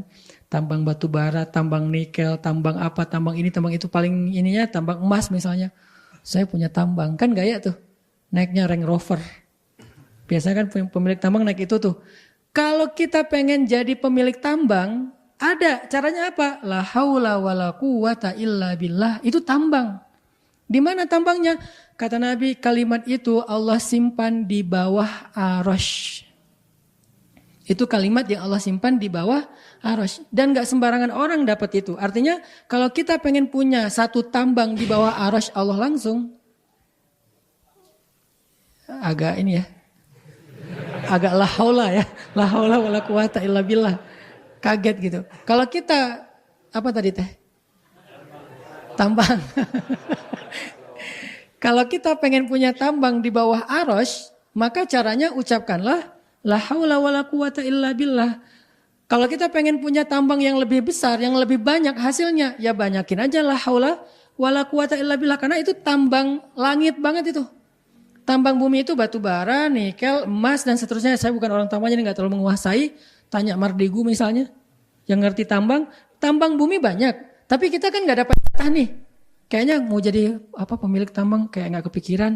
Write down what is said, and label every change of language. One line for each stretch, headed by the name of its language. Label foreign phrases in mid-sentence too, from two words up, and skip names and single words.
Indonesian: Tambang batu bara, tambang nikel, tambang apa, tambang ini, tambang itu, paling ininya tambang emas misalnya. Saya punya tambang, kan gaya tuh. Naiknya Range Rover. Biasanya kan pemilik tambang naik itu tuh. Kalau kita pengen jadi pemilik tambang, ada caranya apa?
Arabic: لا حول ولا قوة إلا بالله,
Indonesian: itu tambang. Di mana tambangnya? Kata Nabi, kalimat itu Allah simpan di bawah arasy. Itu kalimat yang Allah simpan di bawah arasy. Dan gak sembarangan orang dapat itu. Artinya kalau kita pengen punya satu tambang di bawah arasy Allah langsung. Agak ini ya. Agak
Arabic: لا حول
Indonesian: ya.
Arabic: لا حول ولا قوة إلا بالله.
Indonesian: Kaget gitu. Kalau kita, apa tadi teh? Tambang. Kalau kita pengen punya tambang di bawah arasy, maka caranya ucapkanlah
Arabic: لا حول ولا قوة إلا بالله.
Indonesian: Kalau kita pengen punya tambang yang lebih besar, yang lebih banyak hasilnya, ya banyakin aja
Arabic: لا حول ولا قوة إلا بالله.
Indonesian: Karena itu tambang langit banget itu. Tambang bumi itu batu bara, nikel, emas, dan seterusnya. Saya bukan orang tambang jadi gak terlalu menguasai. Tanya Mardegu misalnya, yang ngerti tambang. Tambang bumi banyak, tapi kita kan gak dapat jatah nih. Kayaknya mau jadi pemilik tambang kayak gak kepikiran.